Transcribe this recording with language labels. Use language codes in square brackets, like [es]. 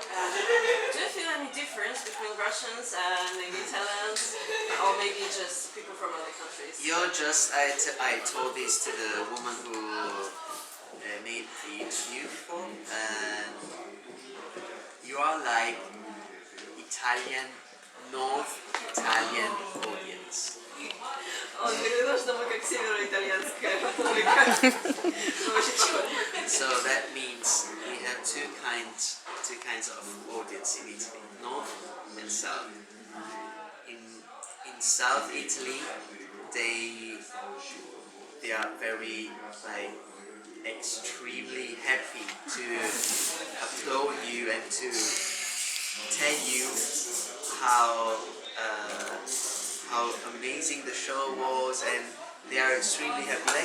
[en] And do you feel any difference between Russians and maybe Italians, or maybe just people from other countries? I told this to the woman who made the interview before, and you are like Italian, North Italian audience. [ru] Он говорит, что мы как североитальянская публика. Мы очень похожи. [en] So that means we have two kinds of audience in Italy, North and South. In South Italy, they are very like extremely happy to applaud you and to tell you how amazing the show was, and they are extremely happy.